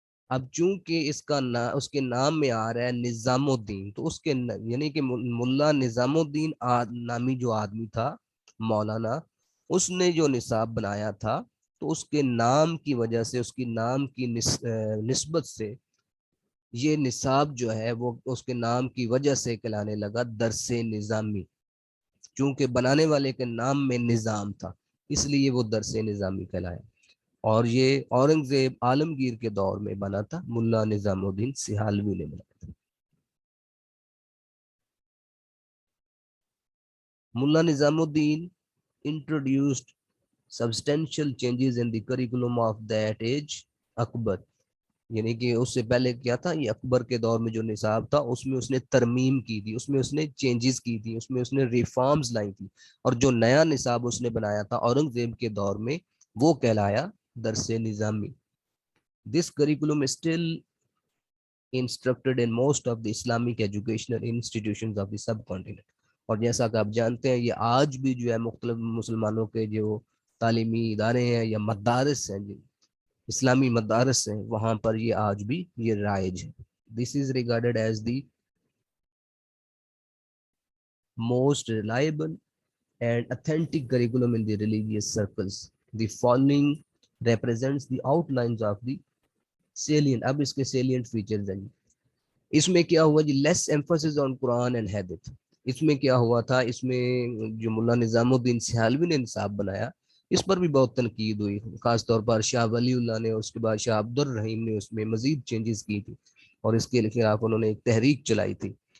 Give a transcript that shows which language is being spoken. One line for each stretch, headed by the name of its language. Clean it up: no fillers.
Urdu: اب چونکہ اس کے نام میں آ رہا ہے نظام الدین، تو اس کے یعنی کہ ملا نظام الدین نامی جو آدمی تھا مولانا، اس نے جو نصاب بنایا تھا، تو اس کے نام کی وجہ سے، اس کی نام کی نسبت سے یہ نصاب جو ہے وہ اس کے نام کی وجہ سے کہلانے لگا درس نظامی. چونکہ بنانے والے کے نام میں نظام تھا اس لیے وہ درس نظامی کہلایا. اور یہ اورنگزیب عالمگیر کے دور میں بنا تھا، ملا نظام الدین سہالوی نے بنایا تھا.
English: Mulla Nizamuddin introduced substantial changes in the curriculum of that age.
Urdu: اکبر، یعنی کہ اس سے پہلے کیا تھا، یہ اکبر کے دور میں جو نصاب تھا اس میں اس نے ترمیم کی تھی، اس میں اس نے چینجز کی تھی، اس میں اس نے ریفارمز لائی تھی. اور جو نیا نصاب اس نے بنایا تھا اورنگزیب کے دور میں وہ کہلایا درس نظامی.
English: This curriculum is still instructed in most of the Islamic educational institutions of the subcontinent.
Urdu: اور جیسا کہ آپ جانتے ہیں یہ آج بھی جو ہے مختلف مسلمانوں کے جو تعلیمی ادارے ہیں یا مدارس ہیں، جو اسلامی مدارس ہیں، وہاں پر یہ آج بھی یہ رائج ہے.
English: This is regarded as the most reliable and authentic curriculum in the religious circles. The following represents the outlines of the salient.
Urdu: اب اس کے salient features ہیں. اس میں کیا ہوا جی؟
English: Less emphasis on Quran and Hadith.
Urdu: اس میں کیا ہوا تھا، اس میں جو ملا نظام الدین سہالوی نے نصاب بنایا اس پر بھی بہت تنقید ہوئی، خاص طور پر شاہ ولی اللہ نے، اس کے بعد شاہ عبد الرحیم نے اس میں مزید چینجز کی تھی اور اس کے خلاف انہوں نے ایک تحریک چلائی تھی.